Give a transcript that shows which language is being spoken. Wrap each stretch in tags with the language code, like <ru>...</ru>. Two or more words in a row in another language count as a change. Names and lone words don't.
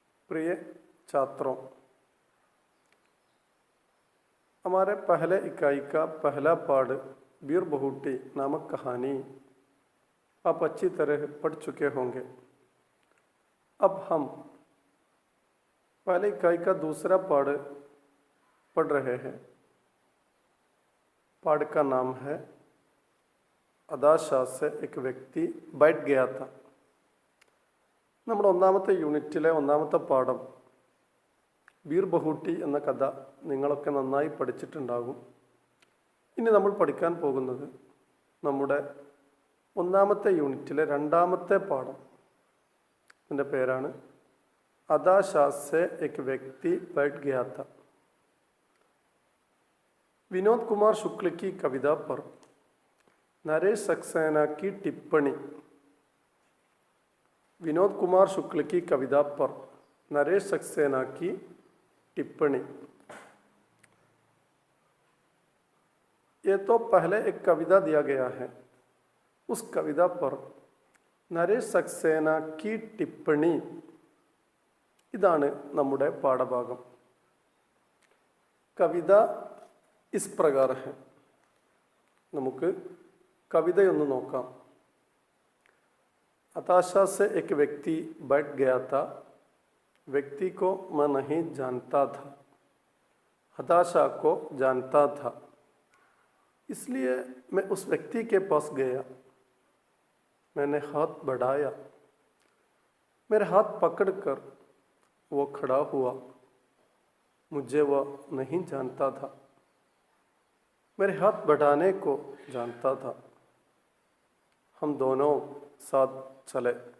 <hi>प्रिय छात्रों, हमारे पहले इकाई का पहला पाठ बीर बहुटी नामक कहानी आप अच्छी तरह पढ़ चुके होंगे। अब हम पहले इकाई का दूसरा पाठ पढ़ रहे हैं। पाठ का नाम है അദാശാ से एक व्यक्ति बैठ गया था।</hi> <ml>നമ്മുടെ ഒന്നാമത്തെ യൂണിറ്റിലെ ഒന്നാമത്തെ പാഠം ബീർ ബഹൂട്ടി എന്ന കഥ നിങ്ങളൊക്കെ നന്നായി പഠിച്ചിട്ടുണ്ടാകും. ഇനി നമ്മൾ പഠിക്കാൻ പോകുന്നത് നമ്മുടെ ഒന്നാമത്തെ യൂണിറ്റിലെ രണ്ടാമത്തെ പാഠം. ഇതിൻ്റെ പേരാണ് അദാശാ से एक व्यक्ति बैठ गया था।</ml> <hi>विनोद कुमार शुक्ल की कविता पर नरेश सक्सेना की टिप्पणी। विनोद कुमार शुक्ल की कविता पर नरेश सक्सेना की टिप्पणी। ये तो पहले एक कविता दिया गया है, उस कविता पर नरेश सक्सेना की टिप्पणी</hi> <ml>ഇതാണ് നമ്മുടെ പാഠഭാഗം.</ml> <hi>കവിത इस प्रकार है.</hi> <ml>നമുക്ക് കവിതയൊന്ന് നോക്കാം.</ml> <hi>अदाशा से एक व्यक्ति बैठ गया था, व्यक्ति को मैं नहीं जानता था, अदाशा को जानता था, इसलिए मैं उस व्यक्ति के पास गया, मैंने हाथ बढ़ाया, मेरे हाथ पकड़कर वो खड़ा हुआ, मुझे वह नहीं जानता था, मेरे हाथ बढ़ाने को जानता था, हम दोनों साथ चले,</hi>